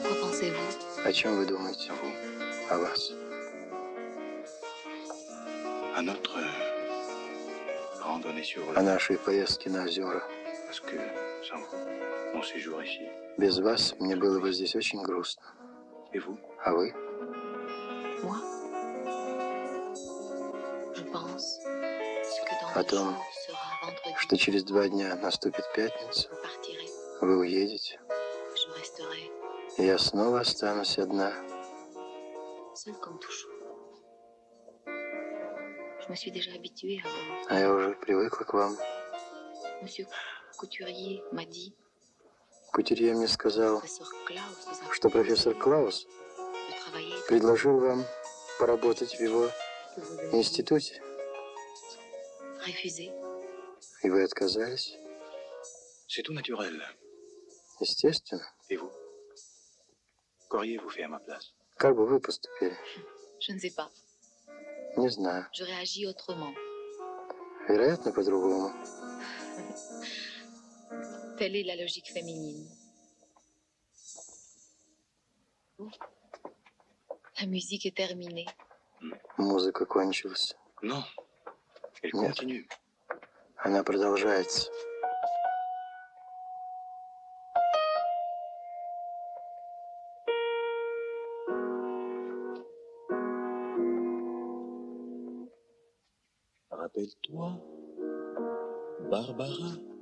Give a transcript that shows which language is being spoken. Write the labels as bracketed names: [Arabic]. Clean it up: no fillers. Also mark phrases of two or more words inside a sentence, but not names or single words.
[Russian] О чем вы думаете? О вас. [French] à notre randonnée sur [Russian] о нашей поездке на озера. [French] Parce que sans vous, mon séjour ici. [Russian] Без вас мне было бы здесь очень грустно. [French] Et vous? [Russian] А вы? [French] Moi, je pense que dans [Russian] О 2 том, [French] jours sera vendredi. [Russian] что через 2 дня наступит пятница, [French] Vous partirez, [Russian] вы уедете, [French] je resterai [Russian] и я снова останусь одна. [French] seule comme toujours. Je me suis déjà habituée à vous. [Russian] А я уже привыкла к вам. [French] Monsieur Couturier m'a dit [Russian] Кутюрье мне сказал, [French] professeur Klaus vous a [Russian] что профессор Клаус [French] de travailler [Russian] предложил вам поработать в его [French] que vous avez [Russian] институте, [French] refusé. [Russian] и вы отказались. [French] C'est tout naturel. [Russian] Естественно. [French] Et vous? Qu'auriez-vous fait à ma place? [Russian] Как бы вы поступили? [French] Je ne sais pas. [Russian] Не знаю. [French] Je réagis autrement. [Russian] Вероятно, по-другому. [French] Telle est la logique féminine. La musique est terminée. [Russian] Музыка кончилась. [French] Non. Elle [Russian] Нет. [French] continue. [Russian] Она продолжается. [French] Rappelle-toi, Barbara.